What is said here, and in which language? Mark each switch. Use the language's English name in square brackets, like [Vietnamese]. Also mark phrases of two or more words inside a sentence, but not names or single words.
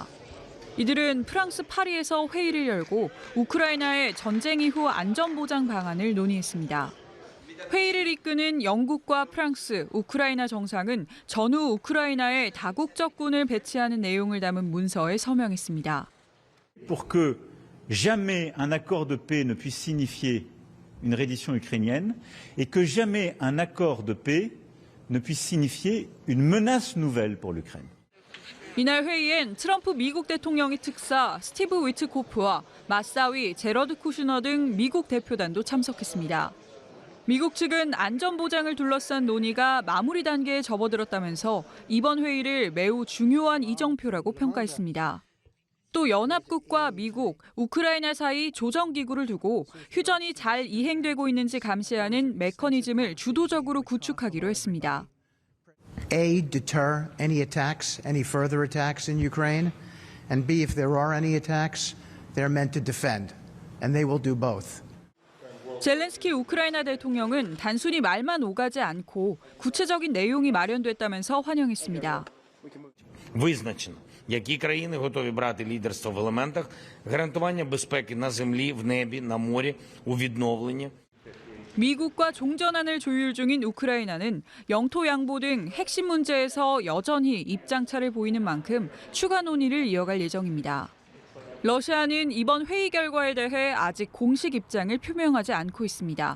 [Korean] 이들은 프랑스 파리에서 회의를 열고 우크라이나의 전쟁 이후 안전보장 방안을 논의했습니다. 회의를 이끄는 영국과 프랑스, 우크라이나 정상은 전후 우크라이나에 다국적군을 배치하는 내용을 담은 문서에 서명했습니다. [French] Pour que jamais un accord de paix ne puisse signifier une reddition ukrainienne et que jamais un accord de paix ne puisse signifier une menace nouvelle pour l'Ukraine. [Korean] 이날 회의엔 트럼프 미국 대통령의 특사 스티브 위트코프와 마사위, 제러드 쿠슈너 등 미국 대표단도 참석했습니다. 미국 측은 안전보장을 둘러싼 논의가 마무리 단계에 접어들었다면서 이번 회의를 매우 중요한 이정표라고 평가했습니다. 또 연합국과 미국, 우크라이나 사이 조정기구를 두고 휴전이 잘 이행되고 있는지 감시하는 메커니즘을 주도적으로 구축하기로 했습니다. [English] A, deter any attacks, any further attacks in Ukraine, and B, if there are any attacks, they're meant to defend, and they will do both. [Korean] 젤렌스키 우크라이나 대통령은 단순히 말만 오가지 않고 구체적인 내용이 마련됐다면서 환영했습니다. [Ukrainian] Визначено, які країни готові брати лідерство в елементах гарантування безпеки на землі, в небі, на морі, у відновленні. [Korean] 미국과 종전안을 조율 중인 우크라이나는 영토 양보 등 핵심 문제에서 여전히 입장차를 보이는 만큼 추가 논의를 이어갈 예정입니다. 러시아는 이번 회의 결과에 대해 아직 공식 입장을 표명하지 않고 있습니다.